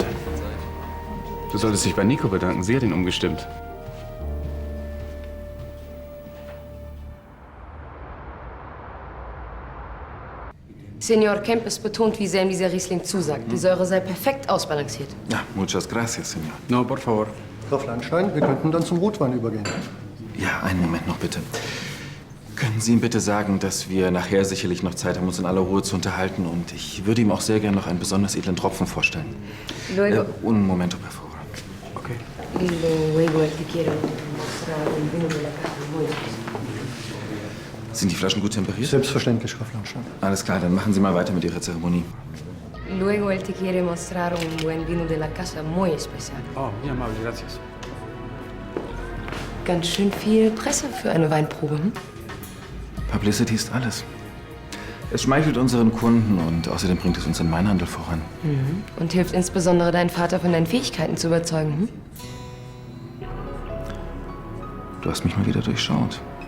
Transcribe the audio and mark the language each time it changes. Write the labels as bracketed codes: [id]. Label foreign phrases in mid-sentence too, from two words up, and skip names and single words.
[de] Du solltest dich bei Nico bedanken. Sie hat ihn umgestimmt. Senor Kempes betont, wie sehr ihm dieser Riesling zusagt. Die Säure sei perfekt ausbalanciert. Ja, [es] muchas gracias, Senor. No, por favor. [de] Frau Flanstein, wir könnten dann zum Rotwein übergehen. Ja, einen Moment noch bitte. Können Sie ihm bitte sagen, dass wir nachher sicherlich noch Zeit haben, uns in aller Ruhe zu unterhalten? Und ich würde ihm auch sehr gerne noch einen besonders edlen Tropfen vorstellen. [es] Luego... Un momento, por favor. Okay. Luego él te quiere mostrar un vino de la casa muy especial. [de] Sind die Flaschen gut temperiert? Selbstverständlich, Frau Flanstein. Alles klar, dann machen Sie mal weiter mit Ihrer Zeremonie. [es] Luego él te quiere mostrar un buen vino de la casa muy especial. Oh, muy amable, gracias. [de] Ganz schön viel Presse für eine Weinprobe, hm? Publicity ist alles. Es schmeichelt unseren Kunden und außerdem bringt es uns den Weinhandel voran. Mhm. Und hilft insbesondere deinen Vater von deinen Fähigkeiten zu überzeugen, hm? Du hast mich mal wieder durchschaut.